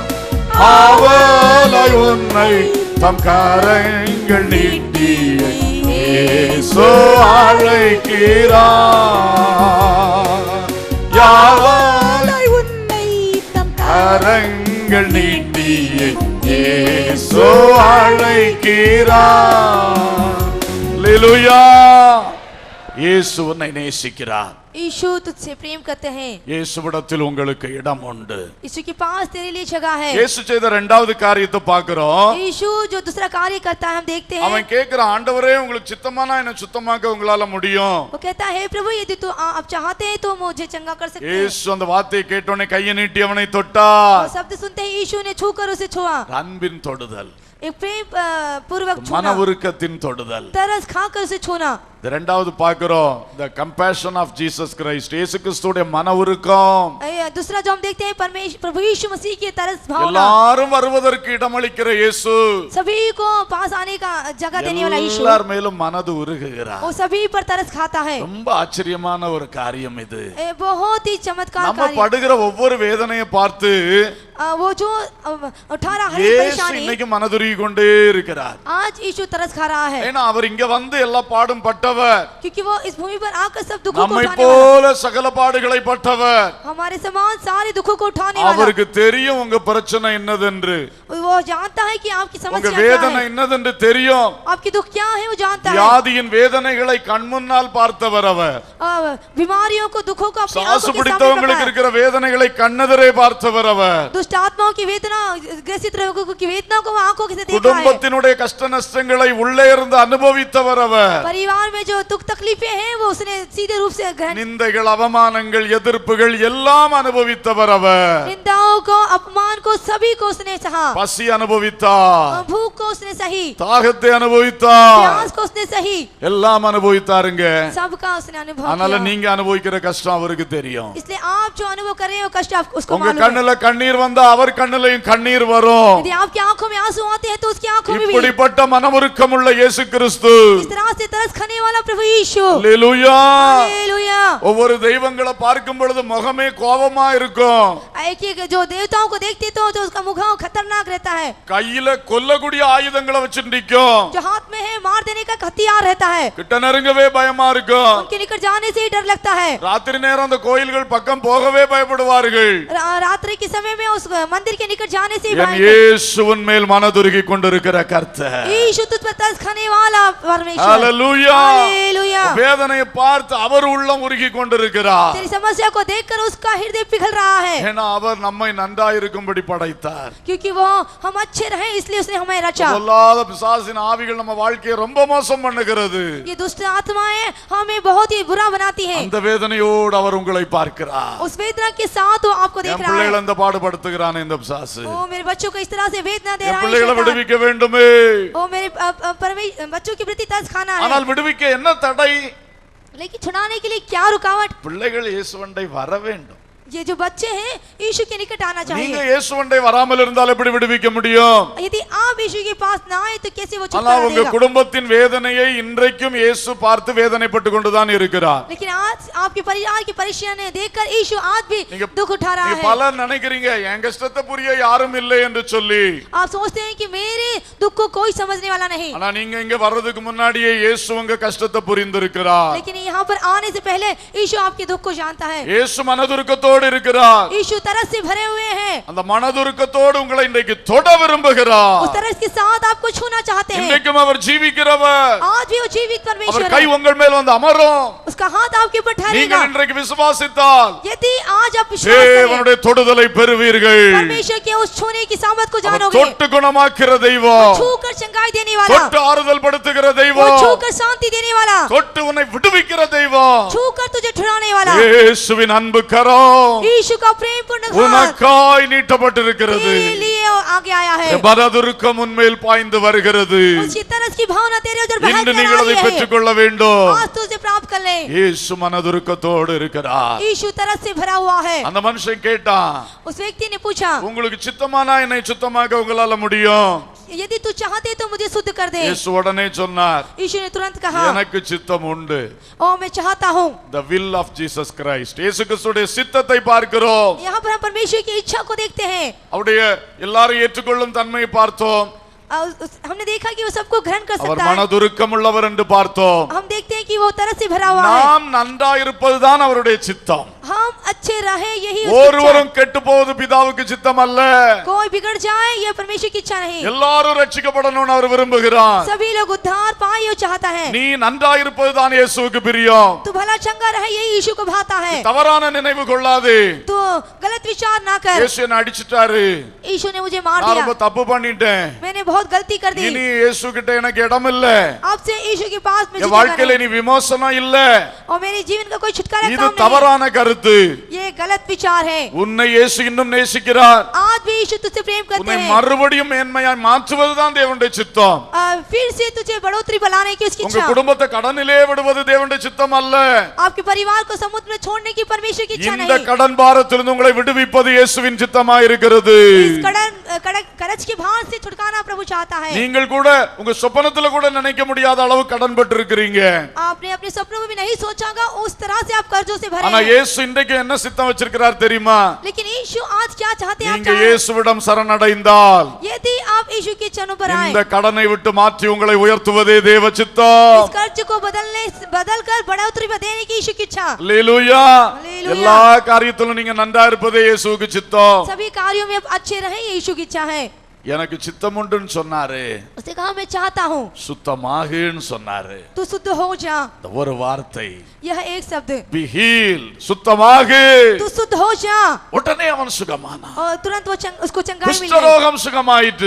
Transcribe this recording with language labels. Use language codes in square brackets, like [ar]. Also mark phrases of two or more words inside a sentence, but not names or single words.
[ta] அவளை உன்னை தம் கரங்கள் நீட்டிய இயேசு அழைக்கிறார். யாவலை உன்னை தம் கரங்கள் நீட்டிய இயேசு அழைக்கிறார். அல்லேலூயா. இயேசு உன்னை நேசிக்கிறார். [hi] यीशु तुझसे प्रेम करते हैं. [ta] இயேசுவிடத்தில் உங்களுக்கு இடம் உண்டு. [hi] यीशु के पास तेरे लिए जगह है. [ta] இயேசு செய்த இரண்டாவது காரியத்தை பார்க்கிறோம். [hi] यीशु जो दूसरा कार्य करता है हम देखते हैं. [ta] அவன் கேட்கிறான், ஆண்டவரே உங்களுக்கு சித்தமானா என்ன சுத்தமாக்க உங்களால முடியும். [hi] वो कहता है प्रभु यदि तू आप चाहते हैं तो मुझे चंगा कर सकते हैं. [ta] இயேசு அந்த வார்த்தையை கேட்டோனே கையை நீட்டி அவனை தொட்டார். [hi] वो शब्द सुनते ही यीशु ने छूकर उसे छुआ. [ta] அன்பின் தொடுதல், [hi] एक प्रेम पूर्वक [ta] மன [hi] छूना, [ta] உருக்கத்தின் தொடுதல். [hi] तरस खाकर उसे छूना. [ta] இரண்டாவது பார்க்கிறோம், [en] the compassion of Jesus Christ. [ta] இயேசு கிறிஸ்துவுடைய மன உருக்கம். [hi] दूसरा जो हम देखते हैं परमेश्वर प्रभु यीशु मसीह की तरस भावना. [ta] எல்லாரும் வருவதற்கு இடமளிக்கிற இயேசு [hi] सभी को पास आने का जगह देने वाला यीशु [ta] எல்லார் மேலும் மனது உருகுகிறார். [hi] वो सभी पर तरस खाता है. [ta] ரொம்ப ஆச்சரியமான ஒரு காரியம் இது. [hi] बहुत ही चमत्कार [ta] நம்ம [hi] कार्य. [ta] படுகிற ஒவ்வொரு வேதனையை பார்த்து [hi] वो जो उठा रहा है [ta] இயேசு [hi] परेशानी, [ta] இன்னைக்கு மனதுருகி கொண்டே இருக்கிறார். [hi] आज यीशु तरस खा रहा है, [ta] ஏன்னா அவர் இங்க வந்து எல்லா பாடும் பட்டவர், [hi] क्योंकि वो इस भूमि पर आकर सब दुखों को [ta] நம்மை [hi] उठाने वाला, [ta] போல சகல பாடுகளை பட்டவர். [hi] हमारे समान सारे दुखों को उठाने वाला। [ta] அவருக்கு தெரியும் உங்க பிரச்சனை என்னதென்று, [hi] वो जानता है कि आपकी [ta] உங்க [hi] समस्या क्या [ta] வேதனை [hi] है, [ta] என்னதென்று தெரியும். [hi] आपकी दुख क्या है वो जानता है। [ta] வியாதியின் வேதனைகளை கண்முன்னால் பார்த்தவர் அவர். [hi] बीमारियों को, दुखों को अपनी [ta] சாசு [hi] आंखों के सामने [ta] பிடித்தவங்களுக்கு [hi] पकड़ा। [ta] இருக்கிற வேதனைகளை கண்ணெதிரே பார்த்தவர் அவர். [hi] दुष्ट आत्माओं की वेदना, ग्रसित रोगों की वेदना को वो आंखों से देखा है। [ta] குடும்பத்தினுடைய கஷ்ட நஷ்டங்களை உள்ளே இருந்து அனுபவித்தவர் அவர். [hi] परिवार में जो दुख तकलीफें हैं वो उसने सीधे रूप से ग्रहण, [ta] நிந்தைகள், அவமானங்கள், எதிர்ப்புகள் எல்லாம் அனுபவித்தவர் அவர். [hi] निंदाओं को, अपमान को, सभी को उसने सहा। [ta] பசி அனுபவித்தார், [hi] भूख को उसने सही, [ta] தாகத்தை அனுபவித்தார், [hi] प्यास को उसने सही, [ta] எல்லாம் அனுபவித்தாருங்க. [hi] सबका उसने अनुभव [ta] அதனால [hi] किया। [ta] நீங்க அனுபவிக்கிற கஷ்டம் அவருக்கு தெரியும். [hi] इसलिए आप जो अनुभव कर रहे हो कष्ट आप उसको [ta] உங்க [hi] मालूम है। [ta] கண்ணுல கண்ணீர் வந்தா அவர் கண்ணுலயும் கண்ணீர் வரும். [hi] यदि आपकी आंखों में आंसू आते हैं तो उसकी आंखों में भी। [ta] இப்படிப்பட்ட மனமுருக்கம் உள்ள இயேசு கிறிஸ்து, [hi] इस तरह से तरस खाने वाला प्रभु यीशु, [ta] அல்லேலூயா. [hi] हालेलुया। [ta] ஒவ்வொரு தெய்வங்களை பார்க்கும் பொழுது முகமே கோபமா இருக்கும். [hi] एक एक जो देवताओं को देखते तो उसका मुख खतरनाक रहता है, [ta] கையில கொல்லக்கூடிய ஆயுதங்களை வச்சுட்டு நிக்கும். [hi] जो हाथ में है मार देने का हथियार रहता है, [ta] கிட்ட நெருங்கவே பயமா இருக்கும். [hi] उनके निकट जाने से ही डर लगता है। [ta] ராத்திரி நேரம் அந்த கோயில்கள் பக்கம் போகவே பயப்படுவார்கள். [hi] रात्रि के समय में उस मंदिर के निकट जाने से ही [ta] என் [hi] भय, [ta] இயேசுவின் மேல் மனதுருகி கொண்டிருக்கிற கர்த்தர், [hi] यीशु तुझ पर तरस खाने वाला परमेश्वर, [ta] அல்லேலூயா. [hi] हालेलुया। [ta] வேதனையை பார்த்து அவர் உள்ளம் உருகி கொண்டிருக்கிறார். [hi] तेरी समस्या को देखकर उसका हृदय पिघल रहा है, [ta] ஏன்னா அவர் நம்மை நன்றாயிருக்கும்படி படைத்தார். [hi] क्योंकि वो हम अच्छे रहे इसलिए उसने हमें रचा। [ta] பொல்லாத பிசாசின் ஆவிகள் நம்ம வாழ்க்கையை ரொம்ப மோசம் பண்ணுகிறது. [hi] ये दुष्ट आत्माएं हमें बहुत ही बुरा बनाती हैं, [ta] அந்த வேதனையோடு அவர் உங்களை பார்க்கிறார். [hi] उस वेदना के साथ वो आपको देख [ta] என் [hi] रहा है। [ta] பிள்ளைகளை அந்த பாடுபடுத்துகிறான் இந்த பிசாசு. [hi] ओ मेरे बच्चों को इस तरह से वेदना दे [ta] என் [hi] रहा है [ta] பிள்ளைகளை [hi] शैतान। [ta] விடுவிக்க வேண்டுமே. [hi] ओ मेरे बच्चों के प्रति तरस खाना है, [ta] ஆனால் விடுவிக்க என்ன தடை? [hi] लेकिन छुड़ाने के लिए क्या रुकावट? [ta] பிள்ளைகள் இயேசுவண்டை வர வேண்டும். [hi] ये जो बच्चे हैं यीशु के निकट आना [ta] நீங்க [hi] चाहिए। [ta] இயேசுவண்டை வராமல் இருந்தால் எப்படி விடுவிக்க முடியும்? [hi] यदि आप यीशु के पास ना आए तो कैसे वो [ta] ஆனா [hi] छुटकारा [ta] உங்க [hi] देगा? [ta] குடும்பத்தின் வேதனையை இன்றைக்கும் இயேசு பார்த்து வேதனைப்பட்டு கொண்டுதான் இருக்கிறார். [hi] लेकिन आज आपके परिवार की परेशानी देखकर यीशु आज भी [ta] நீங்க- [hi] दुख उठा रहा [ta] நீங்க [hi] है। [ta] பலர் நினைக்கிறீங்க என் கஷ்டத்தை புரிய யாரும் இல்லை என்று சொல்லி. [hi] आप सोचते हैं कि मेरे दुख को कोई समझने वाला नहीं, [ta] ஆனா நீங்க இங்க வர்றதுக்கு முன்னாடியே இயேசு உங்க கஷ்டத்தை புரிந்திருக்கிறார். [hi] लेकिन यहाँ पर आने से पहले यीशु आपके दुख को जानता है। [ta] இயேசு மனதுருக்கத்தோடு இருக்கிறார். [hi] यीशु तरस से भरे हुए हैं, [ta] அந்த மனதுருக்கத்தோடு உங்களை இன்றைக்கு தொட விரும்புகிறார். [hi] उस तरस के साथ आपको छूना चाहते हैं। [ta] இன்றைக்கும் அவர் ஜீவிக்கிறவர். [hi] आज भी वो जीवित [ta] அவர் [hi] परमेश्वर [ta] கை [hi] है, [ta] உங்கள் மேல் வந்து அமரும். [hi] उसका हाथ आपके ऊपर ठहरेगा। [ta] நீங்கள் இன்றைக்கு விசுவாசித்தால் [hi] यदि आज आप विश्वास करें, [ta] தேவனுடைய தொடுதலை பெறுவீர்கள். [hi] परमेश्वर के उस छूने की सामर्थ को [ta] அவர் [hi] जानोगे। [ta] தொட்டு குணமாக்குற தெய்வம், [hi] छूकर चंगाई देने वाला, [ta] தொட்டு ஆறுதல் படுத்துகிற [hi] वो [ta] தெய்வம், [hi] छूकर शांति देने वाला, [ta] தொட்டு உன்னை விடுவிக்கிற தெய்வம். [hi] छूकर तुझे छुड़ाने वाला। [ta] இயேசுவின் அன்பு கரம் [hi] यीशु का प्रेम पूर्ण हाथ [ta] உனக்காய் நீட்டப்பட்டிருக்கிறது. [hi] तेरे लिए आगे आया है। [ta] மனதுருக்கம் உன்மேல் பாய்ந்து வருகிறது. [hi] उसकी तरस की भावना तेरे उधर बह [ta] இன்று [hi] कर [ta] நீங்கள் அதை [hi] आई है। [ta] பெற்றுக்கொள்ள வேண்டும். [hi] आज तू उसे प्राप्त कर ले। [ta] இயேசு மனதுருக்கத்தோடு இருக்கிறார். [hi] यीशु तरस से भरा हुआ है। [ta] அந்த மனுஷன் கேட்டான், [hi] उस व्यक्ति ने पूछा, [ta] உங்களுக்கு சித்தமானா என்னை சுத்தமாக்க உங்களால முடியும்? [hi] यदि तू चाहते तो मुझे शुद्ध कर दे। [ta] இயேசு உடனே சொன்னார், [hi] यीशु ने तुरंत कहा, [ta] எனக்கு சித்தம் உண்டு. [hi] ओ मैं चाहता हूँ। [en] The will of Jesus Christ. [ta] இயேசு கிறிஸ்துவின் சித்தத்தை பார்க்கிறோம். [hi] यहाँ पर हम परमेश्वर की इच्छा को देखते हैं। [ta] அவருடைய எல்லாரும் ஏற்றுக்கொள்ளும் தன்மையை பார்த்தோம். [hi] हमने देखा कि वो सबको ग्रहण कर [ta] அவர் [hi] सकता है। [ta] மனதுருக்கம் உள்ளவர் என்று பார்த்தோம். [hi] हम देखते हैं कि वो तरस से भरा हुआ है। [ta] நாம் நன்றா இருப்பதுதான் அவருடைய சித்தம். [hi] हम अच्छे रहे यही उसकी इच्छा है। [ta] ஒருவரும் கெட்டு போவது பிதாவுக்கு சித்தம் அல்ல. [hi] कोई बिगड़ जाए ये परमेश्वर की इच्छा नहीं। [ta] எல்லாரும் ரட்சிக்கப்படணும்னு அவர் விரும்புகிறார். [hi] सभी लोग उद्धार पाए वो चाहता है। [ta] நீ நன்றா இருப்பதுதான் இயேசுவுக்கு பிரியம். [hi] तू भला चंगा रहे यही यीशु को भाता है। [ta] தவறான நினைவு கொள்ளாதே. [hi] तू गलत विचार ना कर। [ta] இயேசு என்ன அடிச்சிட்டாரு, [hi] यीशु ने मुझे मार [ta] நான் [hi] दिया, [ta] ரொம்ப தப்பு பண்ணிட்டேன், [hi] मैंने बहुत गलती कर दी, [ta] இனி இயேசு கிட்ட எனக்கு இடம் இல்ல, [hi] अब से यीशु के पास मुझे [ta] என் [hi] जगह [ta] வாழ்க்கையில [hi] नहीं। [ta] நீ விமோசனம் இல்ல. [hi] और मेरे जीवन का कोई छुटकारा [ta] இது [hi] काम नहीं। [ta] தவறான கருத்து. [hi] ये गलत विचार है। [ta] உன்னை இயேசு இன்னும் நேசிக்கிறார். [hi] आज भी यीशु तुझसे प्रेम करते [ta] உன்னை [hi] हैं। [ta] மறுபடியும் மேன்மையாய் மாற்றுவதுதான் தேவனுடைய சித்தம். [hi] फिर से तुझे बढ़ोतरी बनाने की उसकी [ta] உங்க [hi] इच्छा। [ta] குடும்பத்தை கடனிலே விடுவது தேவனுடைய சித்தம் அல்ல. [hi] आपके परिवार को समुद्र में छोड़ने की परमेश्वर की इच्छा [ta] இந்த [hi] नहीं। [ta] கடன் பாரத்திலிருந்து உங்களை விடுவிப்பது இயேசுவின் சித்தமாய் இருக்கிறது. [hi] इस कर्ज के भार से छुटकारा प्रभु चाहता है। [ta] நீங்கள் கூட உங்க சொப்பனத்துல கூட நினைக்க முடியாத அளவு கடன் பட்டிருக்கிறீங்க. [hi] आपने अपने सपनों में भी नहीं सोचागा उस तरह से आप कर्जों से भरे [ta] ஆனா [hi] हैं। [ta] இயேசு இன்றைக்கு என்ன சித்தம் வச்சிருக்கிறார் தெரியுமா? [hi] लेकिन यीशु आज क्या चाहते हैं? [ta] நீங்க இயேசுவிடம் சரணடைந்தால் [hi] यदि आप यीशु के चरणों पर आए, [ta] இந்த கடனை விட்டு மாற்றி உங்களை உயர்த்துவதே தேவ சித்தம். [hi] इस कर्ज को बदलकर बढ़ोतरी में देने की यीशु की इच्छा। [ta] அல்லேலூயா. அல்லேலூயா. எல்லா காரியத்திலும் நீங்க நன்றா இருப்பதே இயேசுவுக்கு சித்தம். [hi] सभी कार्यों में आप अच्छे रहें, ये यीशु की इच्छा है। [ta] எனக்கு சித்தம் உண்டுன்னு சொன்னாரு, [hi] उसने कहा मैं चाहता हूँ [ta] சுத்தமாகுன்னு சொன்னாரு. [hi] तू शुद्ध हो जा। [ta] இந்த ஒரு வார்த்தை, [hi] यह एक शब्द, [en] be healed, [ta] சுத்தமாகு. [hi] तू शुद्ध हो जा, [ta] உடனே அவன் சுகமானான். [hi] और तुरंत वो उसको चंगाई मिल गई, [ta] குஷ்டரோகம் சுகமாயிற்று.